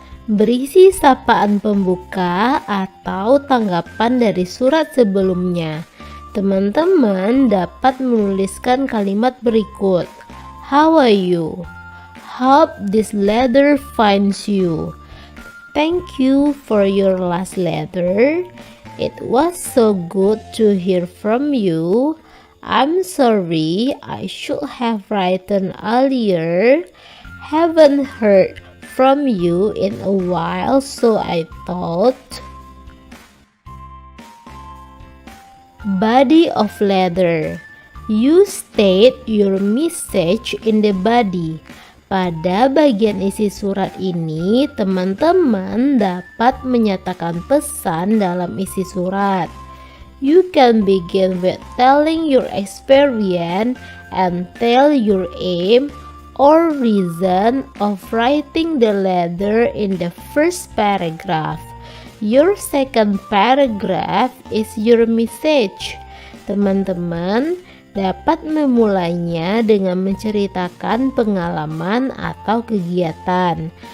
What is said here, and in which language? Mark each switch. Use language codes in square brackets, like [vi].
[id] Berisi sapaan pembuka atau tanggapan dari surat sebelumnya. Teman-teman dapat menuliskan kalimat berikut. [en] How are you? Hope this letter finds you. Thank you for your last letter. It was so good to hear from you. I'm sorry I should have written earlier. Haven't heard from you in a while, so I thought. Body of letter. You state your message in the body. [id] Pada bagian isi surat ini, teman-teman dapat menyatakan pesan dalam isi surat. [en] You can begin with telling your experience and tell your aim or reason of writing the letter in the first paragraph. Your second paragraph is your message. [id] Teman-teman dapat memulainya dengan menceritakan pengalaman atau kegiatan.